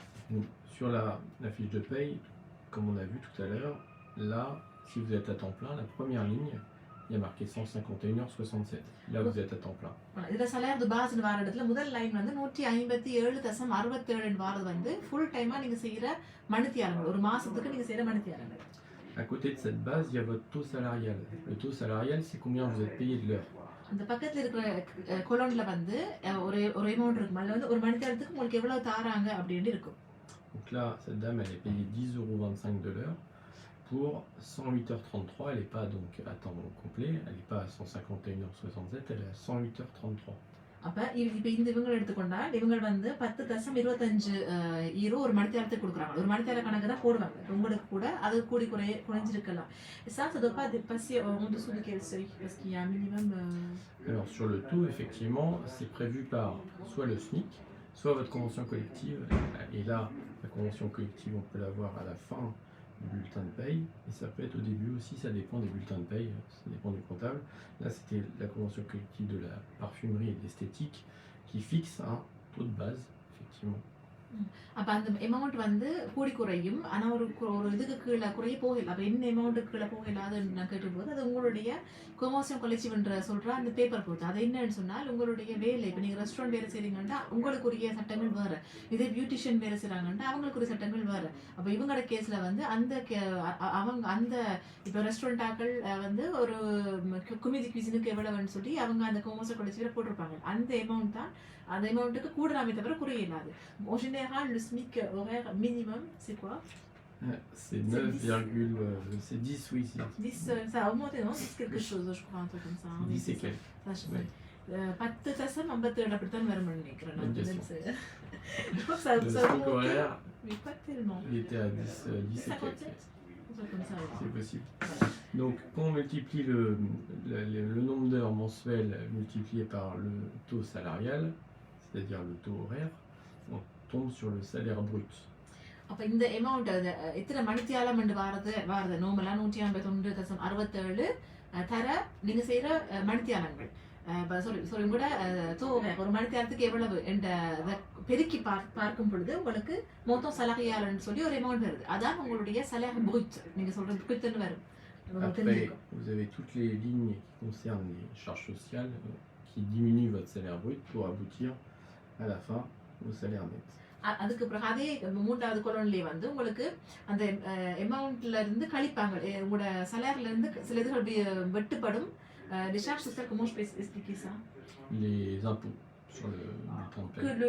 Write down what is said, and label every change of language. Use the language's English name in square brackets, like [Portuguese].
[French] Donc, sur la fiche de paye, comme on a vu tout à l'heure, là, si vous êtes à temps plein, la première ligne, il y a marqué 151h67. Là, vous êtes à temps plein. Voilà, salaire de base [Tamil] வார இடத்துல முதல் line வந்து 157.67 வாரது வந்து full டைமா நீங்க செய்யற மணித்தியாலங்கள் ஒரு மாசத்துக்கு நீங்க செய்யற மணித்தியாலங்கள். [French] À côté de cette base, il y a votre taux salarial. Le taux salarial, c'est combien vous êtes payé de l'heure. [Tamil] அந்த பக்கத்துல இருக்கிற கொலோன்ல வந்து ஒரு ஒரு அமௌண்ட் இருக்கும். அதுல வந்து ஒரு மணி நேரத்துக்கு உங்களுக்கு எவ்வளவு தாராங்க அப்படின்னு இருக்கும். [French] Donc là, cette dame, elle est payée 10,25 € de l'heure pour 108h33. Elle n'est pas donc à temps complet, elle n'est pas à 151h67, elle est à 108h33. [Tamil] அப்ப இப்ப இந்த இவங்க எடுத்துக்கொண்டால் இவங்க வந்து 10.25 ஈரோ ஒரு மணி நேரத்துக்கு கொடுக்குறாங்க. ஒரு மணி நேர கணக்கு தான் போடுவாங்க. உங்களுக்கு கூட அது கூடி குறைஞ்சிருக்கலாம். [French] Ça ne doit pas dépasser en dessous de quel seuil parce qu'il y a un minimum. Alors sur le taux, effectivement, c'est prévu par soit le SMIC, soit votre convention collective. Et là, la convention collective, on peut l'avoir à la fin du bulletin de paye. Et ça peut être au début aussi, ça dépend des bulletins de paye, ça dépend du comptable. Là, c'était la convention collective de la parfumerie et de l'esthétique qui fixe un taux de base, effectivement. [Tamil] அப்ப அந்த amount வந்து கூடி குறையும். ஆனா ஒரு இதுக்கு கீழே குறைய போகல. அப்ப என்ன அமௌண்ட்டுக்கு கீழே போகலாதுன்னு நான் கேட்டபோது அது உங்களுடைய கொமர்சியம் கொலெக்டிவ்ன்ற சொல்ற அந்த பேப்பர் பொறுத்து. அது என்னன்னு சொன்னால் உங்களுடைய வேலை இப்போ நீங்க ரெஸ்டாரண்ட் வேலை செய்றீங்கன்னா உங்களுக்குரிய சட்டங்கள் வேற. இதே பியூட்டிஷியன் வேலை செய்றாங்கன்னா அவங்களுக்குரிய சட்டங்கள் வேற. அப்ப இவங்களோட கேஸ்ல வந்து அந்த அவங்க அந்த இப்போ ரெஸ்டாரண்ட் ஆக்கள் வந்து ஒரு குமிதி குவிசினுக்கு எவ்வளவுன்னு சொல்லி அவங்க அந்த கொமர்சியம் கொலெக்டிவ்ல போட்டிருப்பாங்க. அந்த அமௌண்ட் தான் அந்த அமௌண்ட்டுக்கு கூடலாமே தவிர குறைய இல்லாது. [French] En général, le SMIC horaire minimum, c'est quoi? C'est 9, c'est 10, oui. 10, ça a augmenté, non? C'est quelque chose, je crois, un truc comme ça. 10 et quelques. [Tamil] Ouais. 10.57 அப்படித்தான் வரும்னு நினைக்கிறேன். [French] Je crois que ça Le SMIC horaire, mais pas tellement. il était à 10 et quelques. 57? Comme ça, ouais. C'est possible. Donc, quand on multiplie le nombre d'heures mensuelles multiplié par le taux salarial, c'est-à-dire le taux horaire, on tombe sur le salaire brut. [Tamil] அப்ப இந்த amount எத்தனை மணித்தியாலம் வாரது நார்மலா 159.67 தர நீங்க செய்யற மணித்தியாலங்கள் sorry கூட ஒரு மணித்தியாலத்துக்கு எவ்வளவு என்ற பெருக்கி பார்க்கும் பொழுது உங்களுக்கு மொத்தம் சலகையாளன்னு சொல்லி ஒரு அமௌண்ட் வருது. அதான் உங்களுடைய சலகை புரித் நீங்க சொல்றது புரித்துன்னு வரும். [French] Après, vous avez toutes les lignes qui concernent les charges sociales qui diminuent votre salaire brut pour aboutir à la fin au salaire net. [Tamil] அதுக்கு பிறகு அதே மூன்றாவது கொலோன்லயே வந்து உங்களுக்கு அந்த அமௌண்ட்ல இருந்து கழிப்பாங்க. உங்களோட சலாரில இருந்து சில இதுகள் வெட்டுப்படும். [French] Les charges sociales, comment je peux expliquer ça? Les impôts sur le bulletin de paie.